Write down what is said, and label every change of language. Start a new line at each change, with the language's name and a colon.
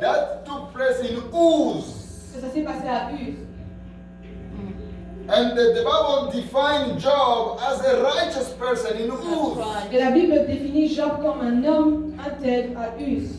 English: that took place in Uz.
French: que ça s'est passé à Uz.
English: And the Bible defined Job as a righteous person in Uz.
French: Et la Bible définit Job comme un homme intègre à Uz.